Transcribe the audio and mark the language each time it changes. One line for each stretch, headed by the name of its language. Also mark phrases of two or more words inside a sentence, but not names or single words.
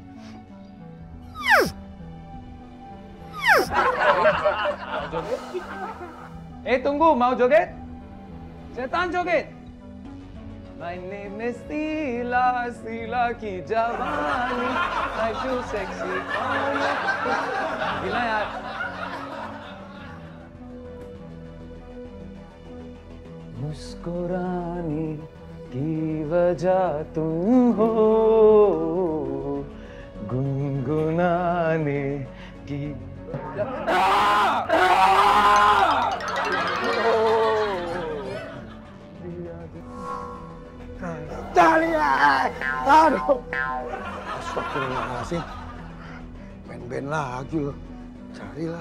Indonesian: Tunggu, mau joget? Setan joget.
English: My name is Sila, Sila
Hindi: की जवानी,
English: I'm too sexy.
Indonesian: Gila yaar.
Hindi: मुस्कुराने की वजह तुम हो, गुनगुनाने की
Indonesian: Dahlia! Aduh! Astagfirullahaladzim. Ben-ben lagi loh. Carilah.